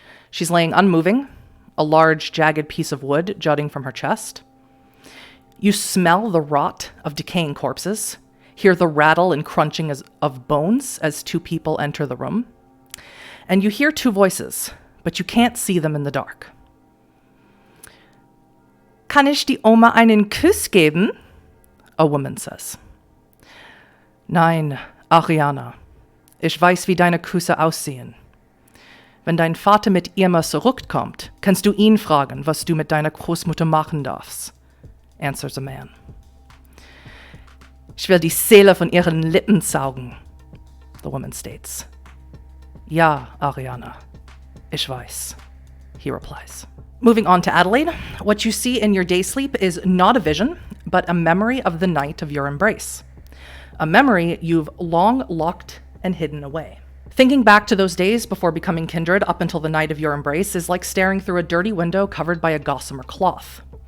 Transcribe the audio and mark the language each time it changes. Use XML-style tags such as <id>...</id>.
<en>She's laying unmoving, a large, jagged piece of wood jutting from her chest. You smell the rot of decaying corpses, hear the rattle and crunching of bones as 2 people enter the room. And you hear 2 voices, but you can't see them in the dark.</en> <de>Kann ich die Oma einen Kuss geben?</de> <en>A woman says.</en> <de>Nein, Ariana. Ich weiß, wie deine Küsse aussehen. Wenn dein Vater mit Irma zurückkommt, kannst du ihn fragen, was du mit deiner Großmutter machen darfst,</de> <en>answers a man.</en> <de>Ich will die Seele von ihren Lippen saugen,</de> <en>the woman states.</en> <de>Ja, Ariana, ich weiß,</de> <en>he replies. Moving on to Adelaide, what you see in your day sleep is not a vision, but a memory of the night of your embrace. A memory you've long locked and hidden away. Thinking back to those days before becoming kindred up until the night of your embrace is like staring through a dirty window covered by a gossamer cloth.</en>